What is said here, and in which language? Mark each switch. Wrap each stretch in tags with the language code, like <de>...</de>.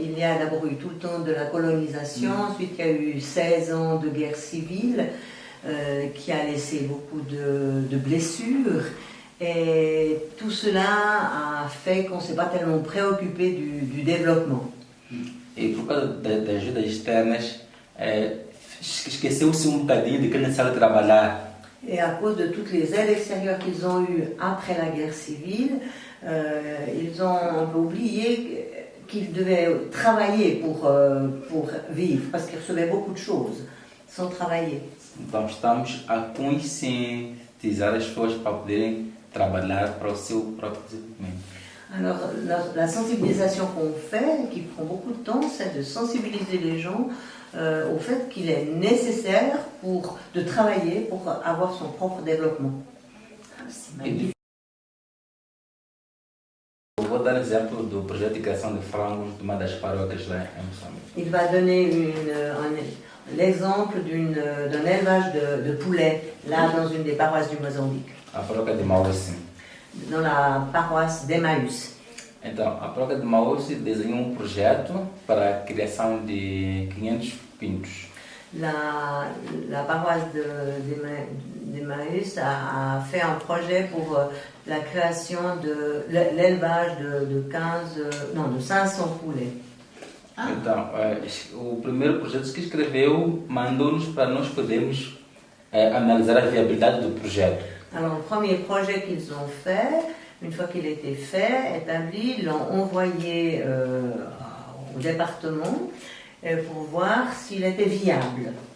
<fr>Il y a d'abord eu tout le temps de la colonisation, ensuite il y a eu 16 ans de guerre civile qui a laissé beaucoup de blessures. Et tout cela a fait qu'on ne s'est pas tellement préoccupé du développement.</fr> <pt>Et por causa das ajudas externas, esqueceu-se bocadinho de que é necessário trabalhar.</pt> <fr>Et à cause de toutes les aides extérieures qu'ils ont eues après la guerre civile, ils ont un peu oublié qu'ils devaient travailler pour vivre, parce qu'ils recevaient beaucoup de choses. sans travailler.</fr> <pt>Então estamos a conscientizar as pessoas para poderem trabalhar para o seu próprio desenvolvimento.</pt> <fr>Alors la sensibilisation qu'on fait, qui prend beaucoup de temps, c'est de sensibiliser les gens au fait qu'il est nécessaire de travailler pour avoir son propre développement. C'est magnifique.</fr> <pt>Eu vou dar exemplo do projeto de criação de frangos de uma das paróquias lá em Moçambique.</pt> <fr>Il va donner l'exemple d'un élevage de poulets, là dans une des paroisses du Mozambique,</fr> <pt>A paróquia de Maurício.</pt> <fr>dans la paroisse d'Emmaüs.</fr> <pt>Então, a paróquia de Maurício desenhou um projeto para a criação de 500 pintos.</pt> <fr>La paroisse d'Emmaüs a fait un projet pour la création de l'élevage de 500 poulets.</fr> <pt>Então, o primeiro projeto que escreveu mandou-nos para nós podermos analisar a viabilidade do projeto.</pt> <fr>Alors le premier projet qu'ils ont fait, une fois qu'il était fait, établi, ils l'ont envoyé au département pour voir s'il était viable.</fr>